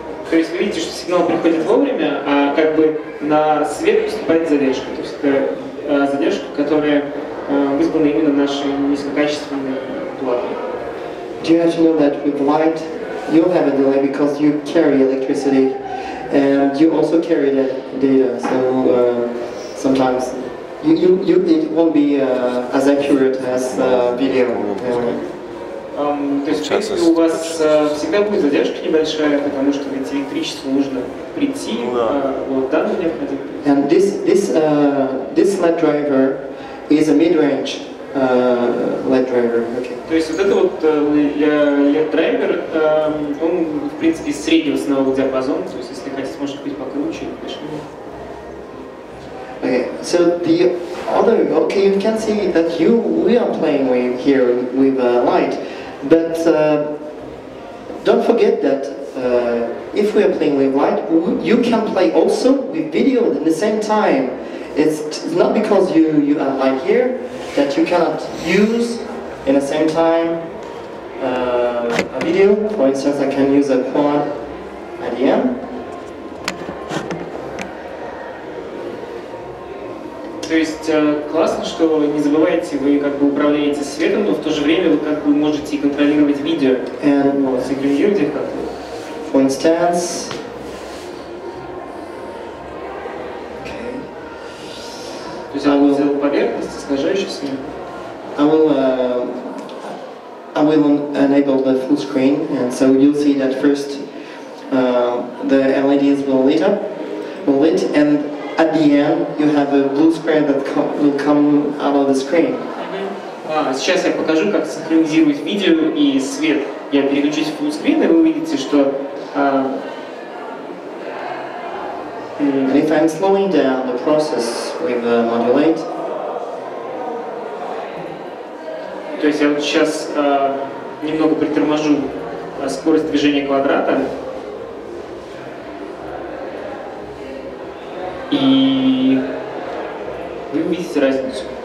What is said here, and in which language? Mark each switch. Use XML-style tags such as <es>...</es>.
<ru>То есть вы видите, что сигнал приходит вовремя, а как бы на свет поступает задержка. То есть это задержка, которая вызвана именно нашей низкокачественной платой.</ru> <en>You have to know that with light, you'll have a delay because you carry electricity, and you also carry the data. So sometimes it won't be as accurate as video.</en> <ru>То есть, в принципе, у вас всегда будет задержка небольшая, потому что ведь электричеству нужно прийти, вот данные необходимы.</ru> <en>And this LED driver is a mid-range LED driver. Okay.</en> <ru>То есть вот это вот LED-драйвер, он, в принципе, из среднего ценового диапазона, то есть если хотите, может быть покруче или подешевле.</ru> <en>Okay, so the other, okay, you can see that we are playing with here with light, but don't forget that if we are playing with light, you can play also with video at the same time. It's not because you have light here that you cannot use in the same time a video. For instance, I can use a quad at the end.</en> <ru>То есть классно, что не забывайте, вы как бы управляете светом, но в то же время вы как бы можете и контролировать видео, синхронизируйте их как-то.</ru> <en>For instance,</en> <ru>то есть я взял поверхность, искажающуюся.</ru> <en>I will enable the full screen, and so you'll see that first the LEDs will lit, and at the end you have a blue square that will come out of the screen.</en> <ru>Сейчас я покажу, как синхронизировать видео и свет. Я переключусь в full screen, и вы увидите, что</ru> <en>and if I'm slowing down the process with Modul8,</en> <ru>то есть я вот сейчас немного приторможу скорость движения квадрата, и вы увидите разницу.</ru>